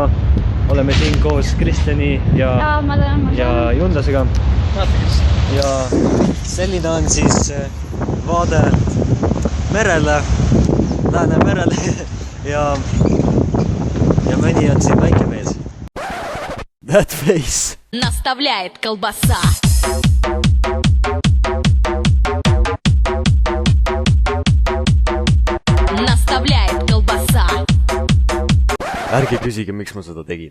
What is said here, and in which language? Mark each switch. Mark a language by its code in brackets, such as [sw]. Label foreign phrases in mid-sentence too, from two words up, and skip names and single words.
[et] Oleme siin koos Kristjani ja Jundasega. Ja selline on siis vaade merele, Läänemerele ja mõni on siin väike mees. [en] That face. [ru] Наставляет колбаса. [et] Ärge küsige, miks ma seda tegin.